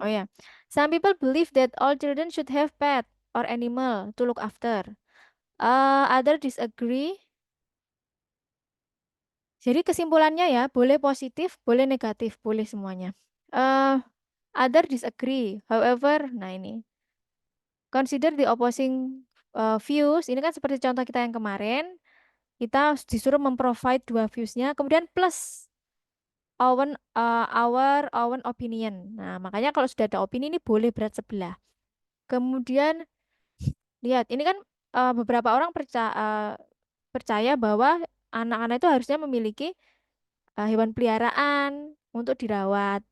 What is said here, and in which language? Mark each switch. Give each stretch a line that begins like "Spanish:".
English: Oh ya, some people believe that all children should have pet or animal to look after. Other disagree.
Indonesian: Jadi kesimpulannya ya, boleh positif, boleh negatif, boleh semuanya.
English: Eh, other disagree. However,
Indonesian: nah ini,
English: consider the opposing views.
Indonesian: Ini kan seperti contoh kita yang kemarin, kita disuruh memprovide dua viewsnya, kemudian plus.
English: our own opinion.
Indonesian: Nah, makanya kalau sudah ada opini ini boleh berat sebelah. Kemudian lihat, ini kan beberapa orang percaya bahwa anak-anak itu harusnya memiliki hewan peliharaan untuk dirawat.